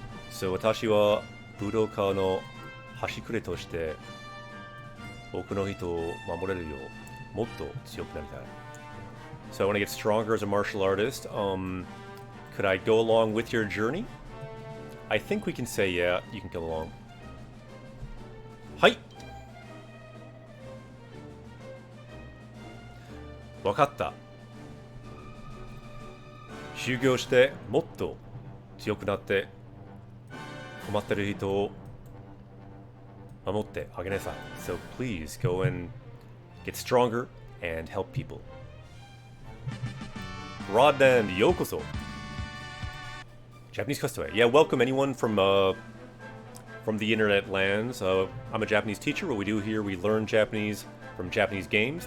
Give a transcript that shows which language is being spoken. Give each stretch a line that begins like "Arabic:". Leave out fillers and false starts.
Japanese: So, 私は武道家の端くれとして多くの人を守れるようもっと強くなりたい.
English: So I want to get stronger as a martial artist. Could I go along with your journey? I think we can say yeah, you can go along. Hi!
Japanese: わかった. 修行してもっと強くなって困ってる人を守ってあげなさい.
English: So please go and get stronger and help people. Rodland, yokoso. Japanese Custaway. Yeah, welcome anyone from the internet lands. I'm a Japanese teacher. What we do here, we learn Japanese from Japanese games.